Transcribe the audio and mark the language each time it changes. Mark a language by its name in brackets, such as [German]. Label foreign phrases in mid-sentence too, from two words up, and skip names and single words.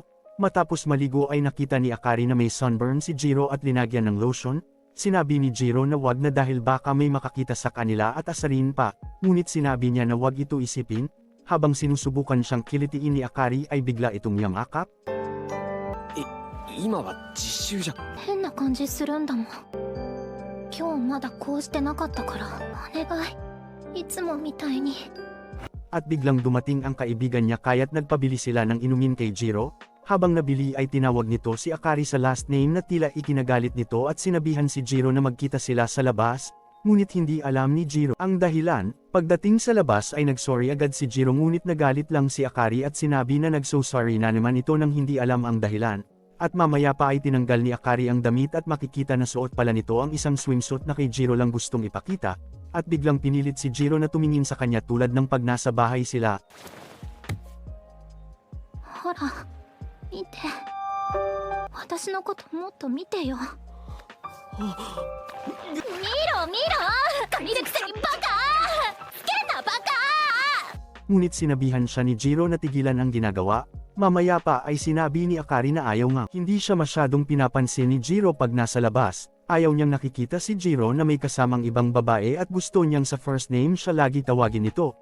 [Filipino] Matapos maligo ay nakita ni Akari na may sunburn si Jiro at linagyan ng lotion. Sinabi ni Jiro na wag na dahil baka may makakita sa kanila at asarin pa, ngunit sinabi niya na wag ito isipin. Habang sinusubukan siyang kilitiin ni Akari ay bigla itong yamakap. [Japanese] 今は実習じゃ。変な感じするんだもん。今日まだこうしてなかったからお願い。いつもみたいに。 [Filipino] At biglang dumating ang kaibigan niya kaya't nagpabili sila ng inumin kay Jiro. Habang nabili ay tinawag nito si Akari sa [English] last name [Filipino] na tila ikinagalit nito at sinabihan si Jiro na magkita sila sa labas, ngunit hindi alam ni Jiro ang dahilan. Pagdating sa labas ay nagsorry agad si Jiro ngunit nagalit lang si Akari at sinabi na nagso-sorry na naman ito nang hindi alam ang dahilan. At mamaya pa ay tinanggal ni Akari ang damit at makikita na suot pala nito ang isang swimsuit na kay Jiro lang gustong ipakita, at biglang pinilit si Jiro na tumingin sa kanya tulad ng pag nasa bahay sila. [Japanese] ほら、見て。私のこともっと見てよ。見ろ見ろ！借りるくせにバカ！つけんなバカ！ [Filipino] Ngunit sinabihan siya ni Jiro na tigilan ang ginagawa. Mamaya pa ay sinabi ni Akari na ayaw nga. Hindi siya masyadong pinapansin ni Jiro pag nasa labas. Ayaw niyang nakikita si Jiro na may kasamang ibang babae at gusto niyang sa [English] first name [Filipino] siya lagi tawagin nito.